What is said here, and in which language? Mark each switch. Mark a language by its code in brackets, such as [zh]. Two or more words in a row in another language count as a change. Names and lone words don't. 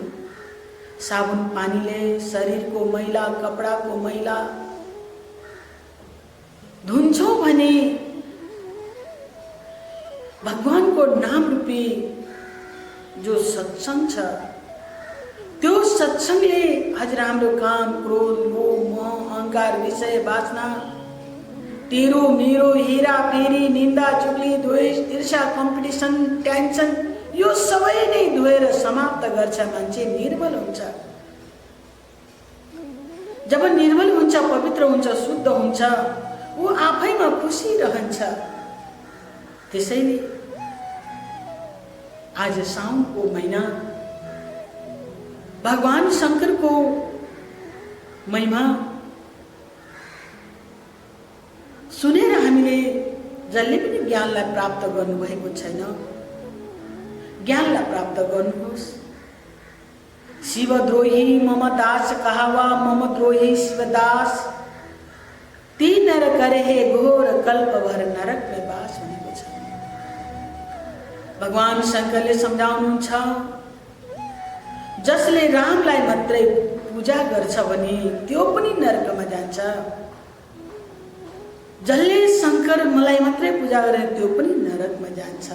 [ne] साबुन पानीले शरीरको मैला कपडाको मैला धुन्छौँ भने भगवानको नाम रूपी जो सत्सङ्ग छ त्यो सत्सङ्गले हजुर हाम्रो काम क्रोध मोह मोह अहंकार विषय वासना तेरो मेरो हेरा फेरी निन्दा चुगली द्वेष ईर्ष्या कम्पिटिसन टेन्सन यो सबै नै धोएर समाप्त गर्छ। मान्छे निर्मल हुन्छ। जब निर्मल हुन्छ पवित्र हुन्छ शुद्ध हुन्छ ऊ आफैमा खुसी रहन्छ। त्यसैले आज साउनको महिना भगवान शङ्करको महिमा सुनेर हामीले जसले पनि ज्ञानलाई प्राप्त गर्नुभएको छैन ज्ञानलाई प्राप्त गर्नुहोस्। [awa] शिवद्रोही मम दास कहावा मम द्रोही शिवदास ती नर करे हे घोर कल्पभर नरक में बास [ne] भनेको छ। भगवान शङ्करले सम्झाउनुहुन्छ जसले रामलाई मात्रै पूजा गर्छ भने त्यो पनि नरकमा जान्छ। जसले शङ्कर मलाई मात्रै पूजा गरे त्यो पनि नरकमा जान्छ।